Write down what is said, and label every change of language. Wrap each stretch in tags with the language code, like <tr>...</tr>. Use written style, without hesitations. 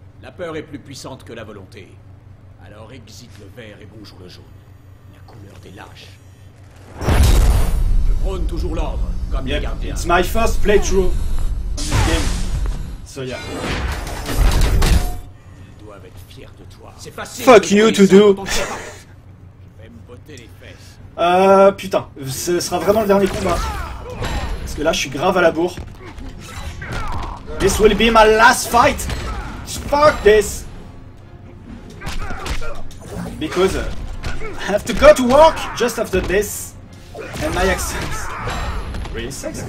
<fr>La peur est plus puissante que la volonté. Alors exite le vert et bonjour le jaune. La couleur des lâches. Je prône toujours l'ordre, comme les Yep, gardiens.</fr> <en>it's my first playthrough on this game. So yeah.</en> <fr>Ils doivent être fiers de toi. C'est facile.</fr> <en>Fuck you to do.</en> <fr>Je vais me botter les fesses. Putain, ce sera vraiment le dernier combat. Parce que là, je suis grave à la bourre.</fr> <en>This will be my last fight. Fuck this. Because I have to go to work just after this. And my accent really sucks.</en>